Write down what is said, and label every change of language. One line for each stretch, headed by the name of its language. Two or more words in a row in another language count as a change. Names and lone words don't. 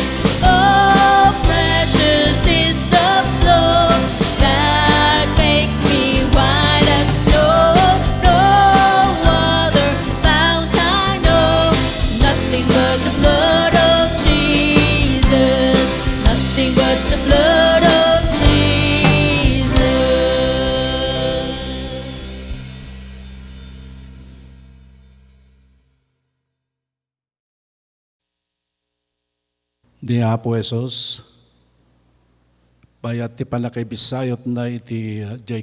English: Oh, precious is the flow that makes me white as snow. No other fount I know, nothing but the blood of Jesus. Nothing but the blood of Jesus.
Iloko: Di Apo Jesus, bayat ti panakaibisayot na iti J.